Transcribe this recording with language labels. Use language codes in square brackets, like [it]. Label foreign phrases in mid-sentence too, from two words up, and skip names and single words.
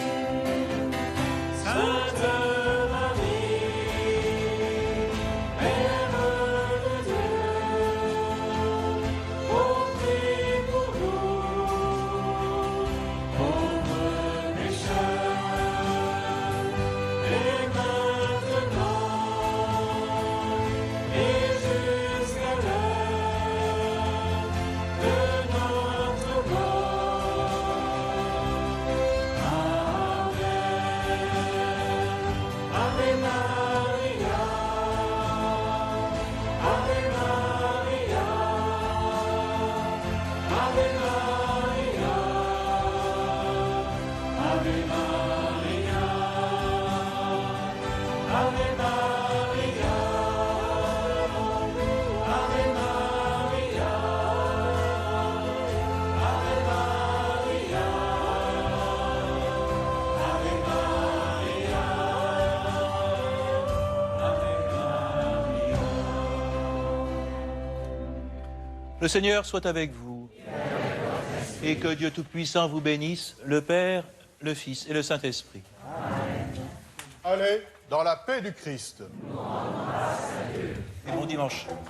[fr] Sainte Marie, Mère de Dieu, ô prie pour nous, pauvres pécheurs, et maintenant, et jusqu'à l'heure de notre mort. Amen. [la] Ave Maria, Ave Maria, Ave Maria, Ave Maria, Ave Maria, Ave Maria, Ave Maria, Ave Maria, Ave Maria. [fr] Le Seigneur soit avec vous. Et que Dieu Tout-Puissant vous bénisse, le Père, le Fils et le Saint-Esprit. Allez dans la paix du Christ. Et bon dimanche.